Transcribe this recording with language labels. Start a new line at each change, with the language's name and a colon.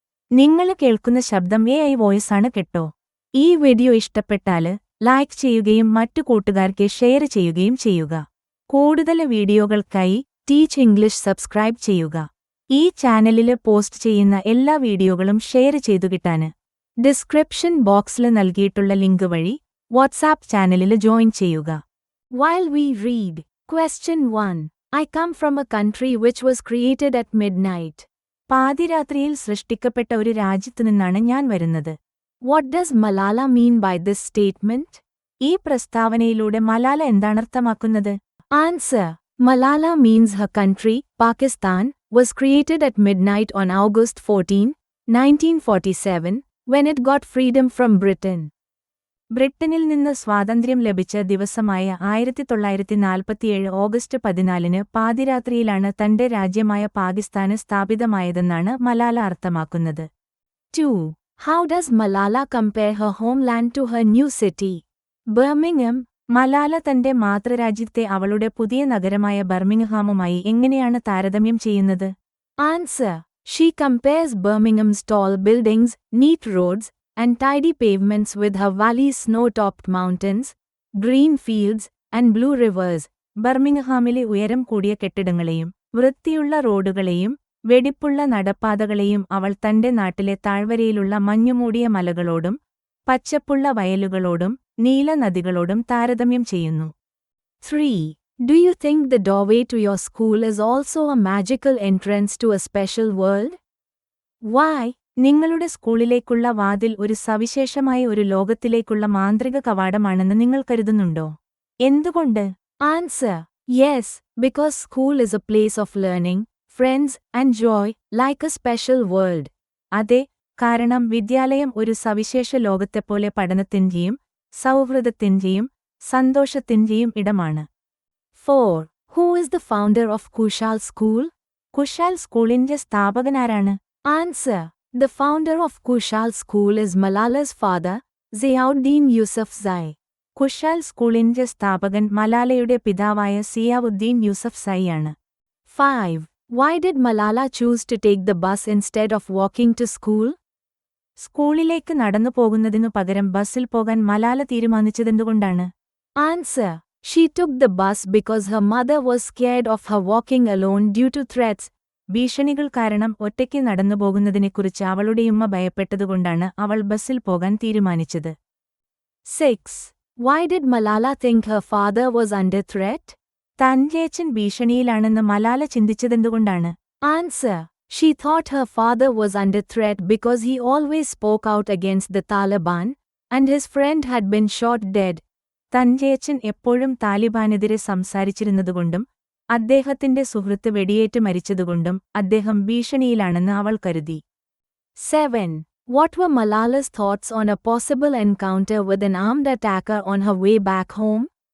Malayalam: നിങ്ങൾ കേൾക്കുന്ന ശബ്ദം AI വോയിസ് ആണ് കേട്ടോ. ഈ വീഡിയോ ഇഷ്ടപ്പെട്ടാല് ലൈക്ക് ചെയ്യുകയും മറ്റു കൂട്ടുകാർക്ക് ഷെയർ ചെയ്യുകയും ചെയ്യുക. കൂടുതൽ വീഡിയോകൾക്കായി ടീച്ച് ഇംഗ്ലീഷ് സബ്സ്ക്രൈബ് ചെയ്യുക. ഈ ചാനലില് പോസ്റ്റ് ചെയ്യുന്ന എല്ലാ വീഡിയോകളും ഷെയർ ചെയ്തു കിട്ടാന് ഡിസ്ക്രിപ്ഷൻ ബോക്സിൽ നൽകിയിട്ടുള്ള ലിങ്ക് വഴി വാട്സാപ്പ് ചാനലില് ജോയിൻ ചെയ്യുക.
English: While we read, Question 1. I come from a country which was created at midnight.
Malayalam: പാതിരാത്രിയിൽ സൃഷ്ടിക്കപ്പെട്ട ഒരു രാജ്യത്തുനിന്നാണ് ഞാൻ വരുന്നത്.
English: What does Malala mean by this statement?
Malayalam: ഈ പ്രസ്താവനയിലൂടെ Malala എന്താണർത്ഥമാക്കുന്നത്?
English: Answer. Malala means her country, Pakistan, was created at midnight on August 14, 1947, when it got freedom from Britain.
Malayalam: ബ്രിട്ടനിൽ നിന്ന് സ്വാതന്ത്ര്യം ലഭിച്ച ദിവസമായ 1947 ഓഗസ്റ്റ് 14 പാതിരാത്രിയിലാണ് തന്റെ രാജ്യമായ പാകിസ്ഥാന് സ്ഥാപിതമായതെന്നാണ് മലാല അർത്ഥമാക്കുന്നത്.
English: 2. How does Malala compare her homeland to her new city? Birmingham.
Malayalam: Malala തന്റെ മാതൃരാജ്യത്തെ അവളുടെ പുതിയ നഗരമായ ബർമിംഗ്ഹാമുമായി എങ്ങനെയാണ് താരതമ്യം ചെയ്യുന്നത്?
English: Answer. She compares Birmingham's tall buildings, neat roads, and tidy pavements with her valley's snow-topped mountains, green fields, and blue rivers.
Malayalam: ബർമിംഗ്ഹാമിലെ ഉയരം കൂടിയ കെട്ടിടങ്ങളെയും വൃത്തിയുള്ള റോഡുകളെയും വെടിപ്പുള്ള നടപ്പാതകളെയും അവൾ തന്റെ നാട്ടിലെ താഴ്വരയിലുള്ള മഞ്ഞുമൂടിയ മലകളോടും പച്ചപ്പുള്ള വയലുകളോടും നീല നദികളോടും താരതമ്യം ചെയ്യുന്നു.
English: 3. Do you think the doorway to your school is also a magical entrance to a special world? Why?
Malayalam: നിങ്ങളുടെ സ്കൂളിലേക്കുള്ള വാതിൽ ഒരു സവിശേഷമായ ഒരു ലോകത്തിലേക്കുള്ള മാന്ത്രിക കവാടമാണെന്ന് നിങ്ങൾ കരുതുന്നുണ്ടോ? എന്തുകൊണ്ട്? Answer.
English: Yes, because school is a place of learning, friends, and joy, like a special world.
Malayalam: അതെ, കാരണം വിദ്യാലയം ഒരു സവിശേഷ ലോകത്തെപ്പോലെ പഠനത്തിന്റെയും സൗഹൃദത്തിന്റെയും സന്തോഷത്തിന്റെയും ഇടമാണ്.
English: 4. Who is the founder of Kushal School?
Malayalam: Kusal സ്കൂളിന്റെ സ്ഥാപകനാരാണ്?
English: Answer. The founder of Kushal School is Malala's father, Ziauddin Yousafzai.
Malayalam: Kusal സ്കൂളിന്റെ സ്ഥാപകൻ മലാലയുടെ പിതാവായ സിയാവുദ്ദീൻ യൂസഫ്സൈ ആണ്.
English: 5. Why did Malala choose to take the bus instead of walking to school?
Malayalam: സ്കൂളിലേക്ക് നടന്നു പോകുന്നതിനു പകരം ബസ്സിൽ പോകാൻ Malala തീരുമാനിച്ചതെന്തുകൊണ്ടാണ്?
English: Answer. She took the bus because her mother was scared of her walking alone due to threats.
Malayalam: ഭീഷണികൾ കാരണം ഒറ്റയ്ക്ക് നടന്നുപോകുന്നതിനെക്കുറിച്ച് അവളുടെയുമ്മ ഭയപ്പെട്ടതുകൊണ്ടാണ് അവൾ ബസ്സിൽ പോകാൻ തീരുമാനിച്ചത്.
English: 6. Why did Malala think her father was under threat?
Malayalam: തന്റേച്ചൻ ഭീഷണിയിലാണെന്ന് Malala ചിന്തിച്ചതെന്തുകൊണ്ടാണ്?
English: Answer. She thought her father was under threat because he always spoke out against the Taliban, and his friend had been shot dead.
Malayalam: തന്റേച്ചൻ എപ്പോഴും താലിബാനെതിരെ സംസാരിച്ചിരുന്നതുകൊണ്ടും അദ്ദേഹത്തിന്റെ സുഹൃത്ത് വെടിയേറ്റ് മരിച്ചതുകൊണ്ടും അദ്ദേഹം ഭീഷണിയിലാണെന്ന് അവൾ കരുതി.
English: 7. What were Malala's thoughts on a possible encounter with an armed attacker on her way back home?